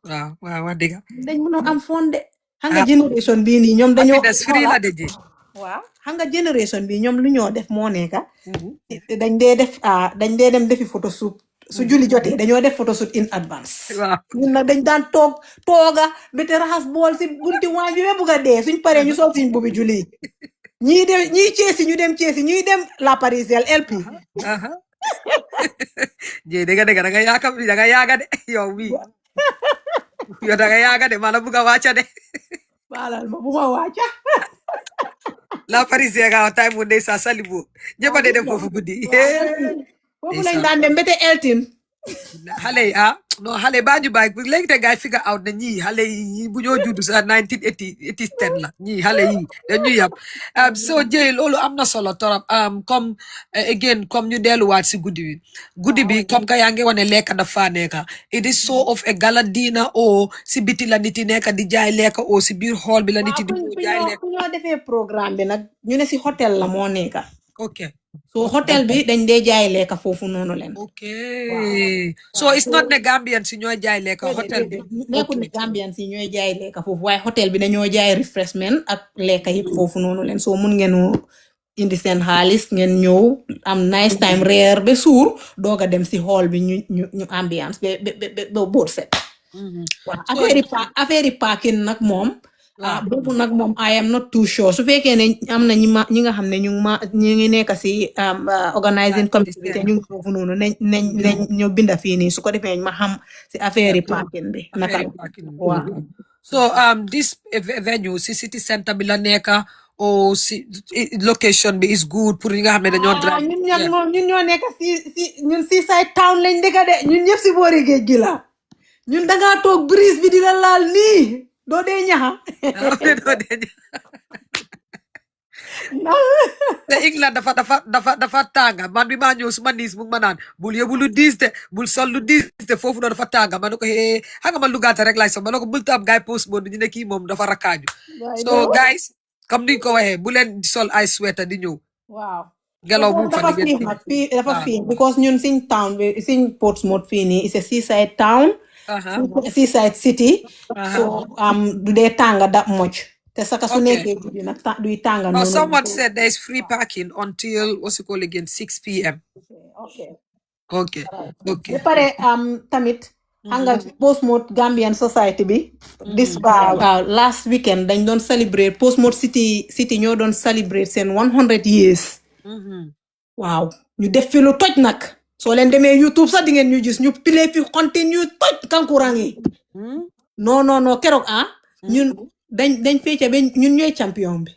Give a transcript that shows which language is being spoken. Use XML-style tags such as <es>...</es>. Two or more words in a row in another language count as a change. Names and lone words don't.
<wo>waaw wax dëgg dañ mun a am fonde xam nga génération bii nii ñoom dañoo free la de ji waaw xam nga génération bi ñoom lu ñoo def moo nekka dañ dee dem defi</wo> <en>photo shoot</en> <wo>su julli jotee dañoo def</wo> <en>photo shoot in advance</en> <wo>ñun nag dañ daan tooga bete raxas bool si bunti waañ bi ba bugg a dee suñ paree ñu sol suñ bubi julli ñii ceesi ñu dem ceesi ñuy dem la Parisienne LP jee dëgg da nga yaaga de yow mi yow da nga yaaga de mala bugg a wàcca de baalal ma bu ma wàcca la Parisienne nga tay mu ndey sa salibo ñëpp de dem foofu guddi foofu lañ daan dem bete eltin xale yi non xale baa ñu bàyyi léegi te gaay</wo> <en>figure out</en> <wo>na ñii xale yi bu ñoo judd sa 1980 la ñii xale yi dañuy yàpp soo jëy loolu am na solo torop comme again comme ñu delluwaat si guddi bi comme que yaa ngi wane lekka dafa nekka</wo> <en>it is so of a gala dinner</en> <wo>o si biti la nit yi nekka di jaay lekka o si biir hall bi la nit yi di jaay lekka fu ñoo defee programme bi nag ñu ne si hôtel la moo nekka ok so hôtel bi dañ dee jaay lekka foofu noonu leen ok</wo> <en>so it's not</en> <wo>ne Gambian si ñooy jaay lekka hôtel bi nekkul ne Gambian si ñooy jaay lekka foofu waaye hôtel bi dañoo jaay refreshment ak lekka yëpp foofu noonu leen soo mun ngeen indi seen xaalis ngeen ñëw am</wo> <en>nice time</en> <wo>reer ba suur doog a dem si hall bi ñu ambiance ba boot set waaw affaire yi parking nag moom boobu nag moom</wo> <en>I am not too sure</en> <wo>su fekkee ne am na ñi nga xam ne ñu ngi nekk si</wo> <en>organizing committee</en> <wo>bi te ñu ngi foofu noonu nañ ñu binda fii nii su ko defee ma xam si affaire yi parking bi naka waaw</wo> <en>so this venue</en> <wo>si</wo> <en>city center</en> <wo>bi la nekk o si location bi</wo> <en>is good</en> <wo>pour ñi nga xam ne dañoo drive ñun ñoo nekk ñun Seaside Town lañ dëkk de ñun ñëpp si boori géej gi la ñun dangaa toog brise bi di la laal nii doo dee ñaxa te England dafa tànga man bi maa ñëw suma niis mu ngi ma naan bul yóbbu lu diis de bul sol lu diis de foofu noonu dafa tànga ma ne ko xam nga man lu gàtt rek laay sol ma ne ko bul tam gaay post moon bi ñu ne kii moom dafa rakkaaju</wo> <en>so guys</en> <wo>comme niñ ko waxee bu leen sol ay sweater di ñëw waaw gelaw bu fa dafa fii because ñun siñ town bi siñ Portsmouth fii nii</wo> <en>is a seaside town seaside city</en> <wo>so du dee tànga</wo> <en>that much</en> <wo>te saka su nekkee guddi nag duy tànga noonu</wo> <en>someone said there is free parking until what's it called again 6 p.m. okay</en> <wo>ba pare tamit xam nga Portsmouth Gambian Society bi</wo> <en>this last weekend</en> <wo>dañ doon celebrate Portsmouth city ñoo doon celebrate seen 100 years waaw ñu def fi lu toj nag soo leen demee YouTube sax di ngeen ñu gis ñu pile fi continue toj kankurang yi non keroog ñun dañ fecca ba ñun ñooy champion bi</wo>